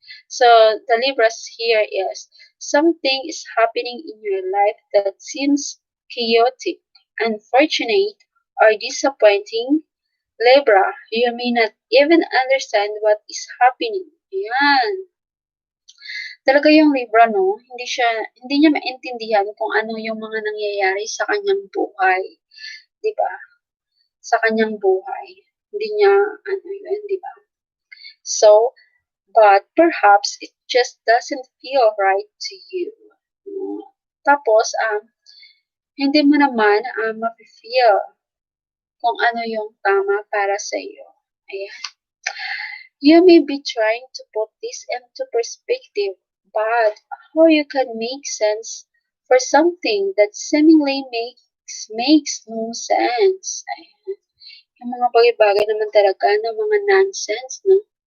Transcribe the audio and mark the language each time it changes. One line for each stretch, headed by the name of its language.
English: So, the Libras here is, something is happening in your life that seems chaotic, unfortunate, or disappointing. Libra, you may not even understand what is happening.
Filipino: Ayan. Talaga yung Libra, no? Hindi niya maintindihan kung ano yung mga nangyayari sa kanyang buhay. 'Di ba? Sa kanyang buhay. Hindi niya, ano yun, 'di ba?
English: So, but perhaps it just doesn't feel right to you.
Filipino: Tapos, hindi mo naman mafe-feel kung ano yung tama para sa iyo. Ayan.
English: You may be trying to put this into perspective, but how you can make sense for something that seemingly makes no sense.
Filipino: Ayan. Yung mga bagay-bagay naman talaga ng mga nonsense, no?